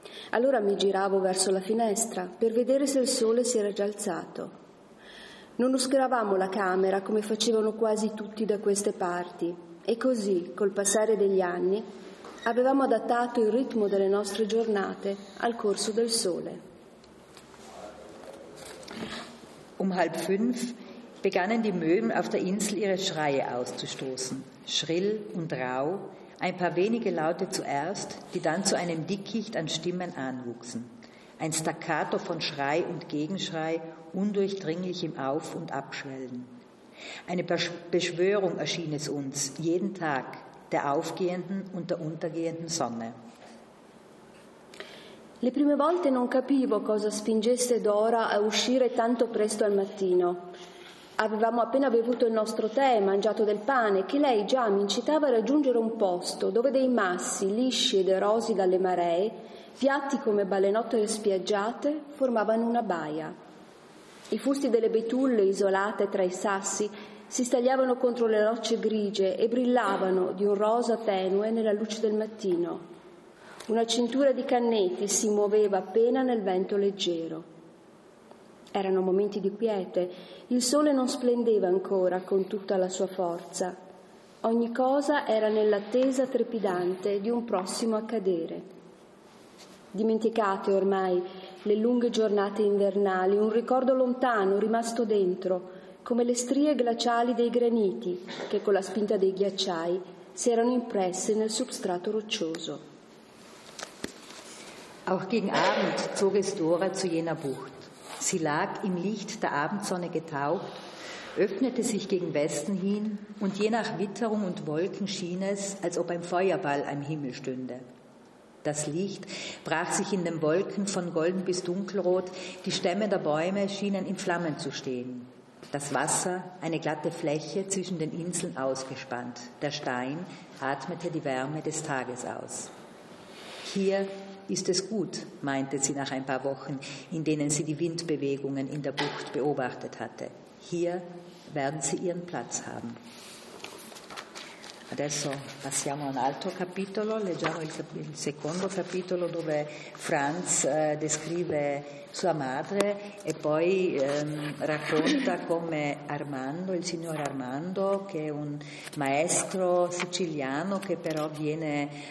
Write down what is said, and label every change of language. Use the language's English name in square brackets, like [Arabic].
[Italian] Allora mi giravo verso la finestra per vedere se il sole si era già alzato. Non oscuravamo la camera come facevano quasi tutti da queste parti. E così, col passare degli anni, avevamo adattato il ritmo delle nostre giornate al corso del sole. [German] Halb fünf begannen die Möwen auf der Insel ihre Schreie auszustoßen, schrill und rau, ein paar wenige Laute zuerst, die dann zu einem Dickicht an Stimmen anwuchsen. Ein Staccato von Schrei und Gegenschrei, undurchdringlich im Auf- und Abschwellen. Eine Beschwörung erschien es uns, jeden Tag, der aufgehenden und der untergehenden Sonne. [Italian] Le prime volte non capivo cosa spingesse Dora a uscire tanto presto al mattino. avevamo appena bevuto il nostro tè e mangiato del pane, che lei già mi incitava a raggiungere un posto dove dei massi, lisci ed erosi dalle maree, piatti come balenottere spiaggiate, formavano una baia. I fusti delle betulle, isolate tra i sassi, si stagliavano contro le rocce grigie e brillavano di un rosa tenue nella luce del mattino. Una cintura di canneti si muoveva appena nel vento leggero. Erano momenti di quiete, il sole non splendeva ancora con tutta la sua forza. Ogni cosa era nell'attesa trepidante di un prossimo accadere. Dimenticate ormai le lunghe giornate invernali, un ricordo lontano rimasto dentro, come le strie glaciali dei graniti che con la spinta dei ghiacciai si erano impresse nel substrato roccioso. [German] Auch gegen Abend zog es Dora zu jener Bucht. Sie lag im Licht der Abendsonne getaucht, öffnete sich gegen Westen hin und je nach Witterung und Wolken schien es, als ob ein Feuerball am Himmel stünde. Das Licht brach sich in den Wolken von golden bis dunkelrot, die Stämme der Bäume schienen in Flammen zu stehen. Das Wasser, eine glatte Fläche zwischen den Inseln ausgespannt, der Stein atmete die Wärme des Tages aus. Hier ist es gut, meinte sie nach ein paar Wochen, in denen sie die Windbewegungen in der Bucht beobachtet hatte. Hier werden sie ihren Platz haben. [Italian] Adesso passiamo a un altro capitolo, leggiamo il secondo capitolo dove Franz descrive sua madre e poi racconta come Armando, il signor Armando, che è un maestro siciliano che però viene